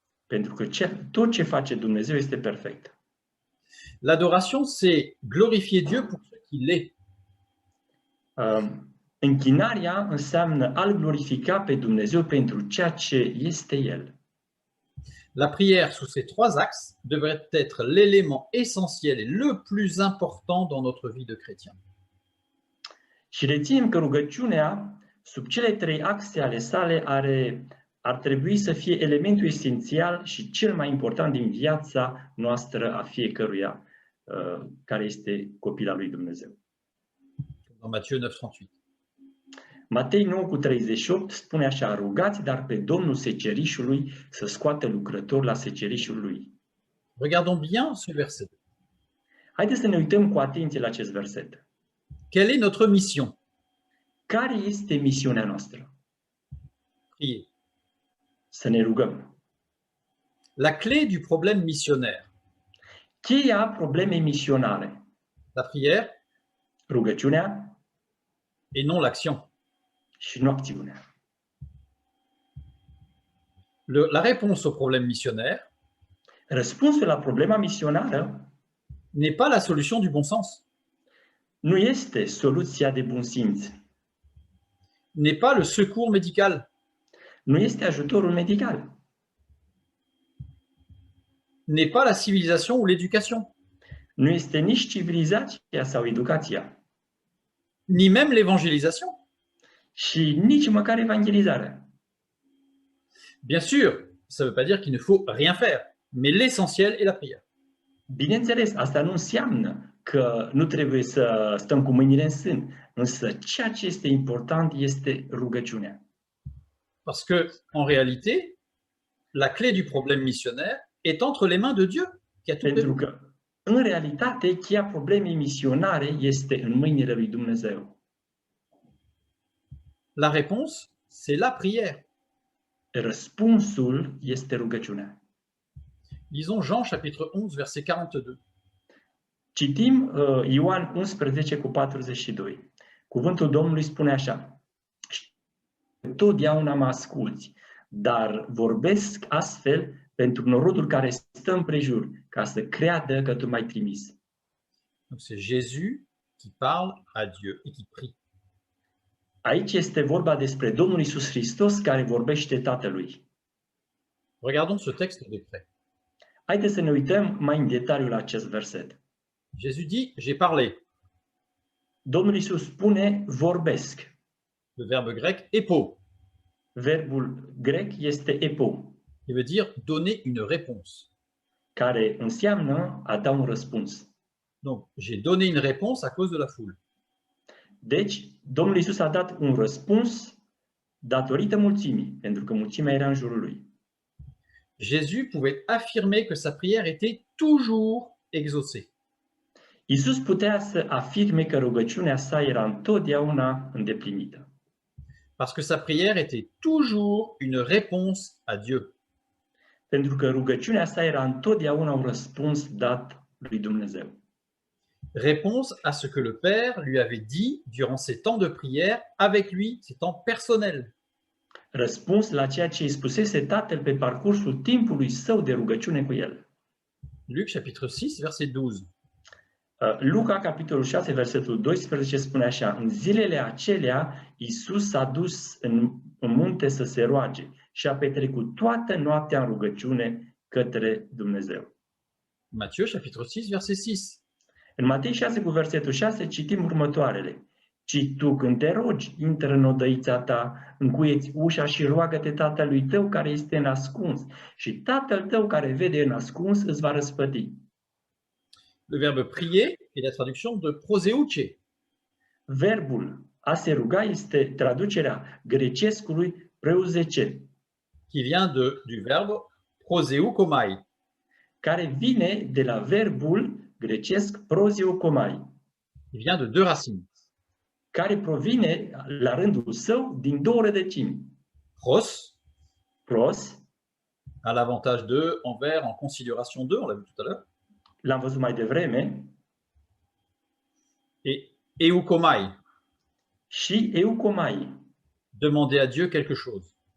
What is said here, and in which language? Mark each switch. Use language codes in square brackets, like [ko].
[ro] Pentru că tot ce face Dumnezeu este perfect. [fr] L'adoration, c'est glorifier Dieu pour ce qu'il est. [ro] Închinarea înseamnă a-L glorifica pe Dumnezeu pentru ceea ce este El. [fr] La prière sous ces 3 axes devrait être l'élément essentiel et le plus important dans notre vie de chrétien. [ro] Și reținem că rugăciunea, sub cele 3 axe ale sale, ar trebui să fie elementul esențial și cel mai important din viața noastră a fiecăruia care este copil al lui Dumnezeu. [fr] Dans Matthieu 9:38. [ro] Matei 9:38 spune așa: rugați dar pe Domnul secerișului să scoată lucrători la secerișul lui. [fr] Regardons bien ce verset. [ro] Haideți să ne uităm cu atenție la acest verset. [fr] Quelle est notre mission? [ro] Care este misiunea noastră? [fr] Prier. [ro] Să ne rugăm. [fr] La clé du problème missionnaire. [ro] Cheia problemei misionare. [fr] La prière [ro] Rugăciunea [fr] et non l'action. [ro] și nu acțiunea. [fr] La réponse au problème missionnaire [ro] Răspunsul la problema misionară [fr] n'est pas la solution du bon sens, [ro] nu este soluția de bun simț, [fr] n'est pas le secours médical, [ro] nu este ajutorul medical, [fr] n'est pas la civilisation ou l'éducation, [ro] nu este nici civilizația sau educația [fr] ni même l'évangélisation. [ro] și nici măcar evangelizarea. [fr] Bien sûr, ça ne veut pas dire qu'il ne faut rien faire, mais l'essentiel est la prière. [ro] Bineînțeles, asta nu înseamnă că nu trebuie să stăm cu mâinile în sân, însă ceea ce este important este rugăciunea. [fr] Parce que, en réalité, la clé du problème missionnaire est entre les mains de Dieu, qui a tout [ro] Pentru că, în realitate, cheia problemei misionare este în mâinile lui Dumnezeu. [fr] La réponse, c'est la prière. [ro] Răspunsul este rugăciunea. [fr] Lisons Jean chapitre 11, verset 42. [ro] Citim Ioan 11:42. Cuvântul Domnului spune așa: totdeauna mă asculți, dar vorbesc astfel pentru norodul care stă împrejur, ca să creadă că tu m-ai trimis. [fr] Donc c'est Jésus qui parle à Dieu et qui prie. [ro] Aici este vorba despre Domnul Iisus Hristos care vorbește Tatălui. [fr] Regardons ce texte de près. [ro] Haideți să ne uităm mai în detaliu la acest verset. [fr] Jésus dit, j'ai parlé. [ro] Domnul Iisus spune, vorbesc. [fr] Le verbe grec epo, [ro] Verbul grec este epo, [fr] qui veut dire donner une réponse. [ro] care înseamnă a da un răspuns. [fr] Donc, j'ai donné une réponse à cause de la foule. [ro] Deci, Domnul Iisus a dat un răspuns datorită mulțimii, pentru că mulțimea era în jurul lui. [fr] Jésus pouvait affirmer que sa prière était toujours exaucée. [ro] Iisus putea să afirme că rugăciunea sa era întotdeauna îndeplinită, [fr] Parce que sa prière était toujours une réponse à Dieu. [ro] pentru că rugăciunea sa era întotdeauna un răspuns dat lui Dumnezeu. [fr] Réponse à ce que le Père lui avait dit durant ses temps de prière avec lui, ses temps personnels. [ro] Răspuns la ceea ce îi spusese Tatăl pe parcursul timpului său de rugăciune cu el. [fr] Luc chapitre 6, verset 12. [ro] Luca, capitolul 6, versetul 12, spune așa: în zilele acelea, Iisus s-a dus în munte să se roage și a petrecut toată noaptea în rugăciune către Dumnezeu. [fr] Matthieu chapitre 6, verset 6. [ro] În Matei 6, cu versetul 6, citim următoarele: ci tu, când te rogi, intră în odăița ta, încuieți ușa și roagă-te Tatălui tău care este în ascuns, și Tatăl tău care vede în ascuns îți va răspăti. [fr] Le verbe prier est la traduction de proseuche. [ro] Verbul a se ruga este traducerea grecescului preuzece, [fr] qui vient du verbe proseukomai. [ro] care vine de la verbul grecesc prozeukomai, [fr] Il vient de deux racines. [ro] care provine la rândul său din două rădăcini. [fr] Pros, [ro] Pros, [fr] à l'avantage de, envers, en considération de, on l'a vu tout à l'heure, [ro] l-am văzut mai devreme, [fr] et eukomai, [ro] și eukomai, [fr] demander à Dieu quelque chose.